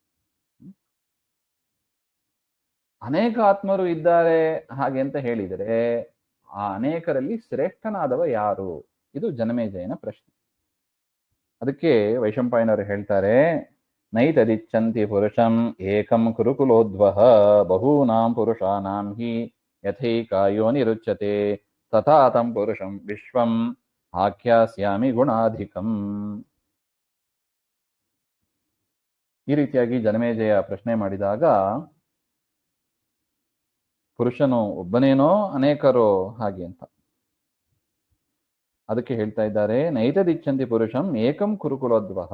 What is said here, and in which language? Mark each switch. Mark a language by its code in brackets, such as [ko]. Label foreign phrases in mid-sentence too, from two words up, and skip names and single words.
[kn] ಅನೇಕ ಆತ್ಮರು ಇದ್ದಾರೆ ಹಾಗೆ ಅಂತ ಹೇಳಿದರೆ ಆ ಅನೇಕರಲ್ಲಿ ಶ್ರೇಷ್ಠನಾದವ ಯಾರು? ಇದು ಜನಮೇಜಯನ ಪ್ರಶ್ನೆ. ಅದಕ್ಕೆ ವೈಶಂಪಾಯನರು ಹೇಳ್ತಾರೆ, [sa] ನೈತದಿಚ್ಛಂತಿ ಪುರುಷಂ ಏಕಂ ಕುರುಕುಲೋದ್ವಹ ಬಹೂನಾಂ ಪುರುಷಾನಾಂ ಹಿ ಯಥೈಕಾಯೋನಿರುಚ್ಯತೆ ತಥಾ ತಂ ಪುರುಷಂ ವಿಶ್ವಂ ಆಖ್ಯಾಸ್ಯಾಮಿ ಗುಣಾಧಿಕಂ. [kn] ಈ ರೀತಿಯಾಗಿ ಜನಮೇಜಯ ಪ್ರಶ್ನೆ ಮಾಡಿದಾಗ ಪುರುಷನು ಒಬ್ಬನೇನೋ ಅನೇಕರೋ ಹಾಗೆ ಅಂತ ಅದಕ್ಕೆ ಹೇಳ್ತಾ ಇದ್ದಾರೆ, [sa] ನೈತದಿಚ್ಛಂತಿ ಪುರುಷಂ ಏಕಂ ಕುರುಕುಲೋದ್ವಹ.